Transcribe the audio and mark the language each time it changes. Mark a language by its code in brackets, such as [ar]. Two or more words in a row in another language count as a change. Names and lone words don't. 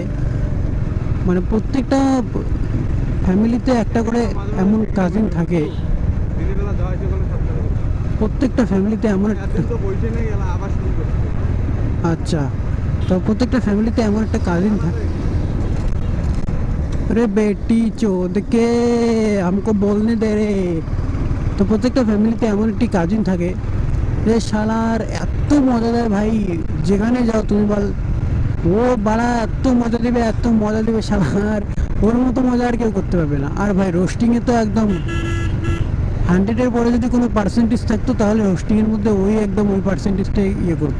[bn] মানে প্রত্যেকটা ফ্যামিলিতে একটা করে এমন কাজিন থাকে, প্রত্যেকটা ফ্যামিলিতে এমন একটা। আচ্ছা, তো প্রত্যেকটা ফ্যামিলিতে এমন একটা কাজিন থাকে। [hi] अरे बेटी चोद के हमको बोलने दे रे। [bn] তো প্রত্যেকটা ফ্যামিলিতে এমন একটি কাজিন থাকে যে শালার এত মজা দেয় ভাই, যেখানে যাও তুমি বল, ও বাড়া এত মজা দিবে শালার, ওর মতো মজা আর কেউ করতে পারবে না। আর ভাই রোস্টিংয়ে তো একদম 100-এর পরে যদি কোনো পার্সেন্টেজ থাকতো, তাহলে রোস্টিংয়ের মধ্যে ওই একদম ওই পার্সেন্টেজটাই ইয়ে করতো।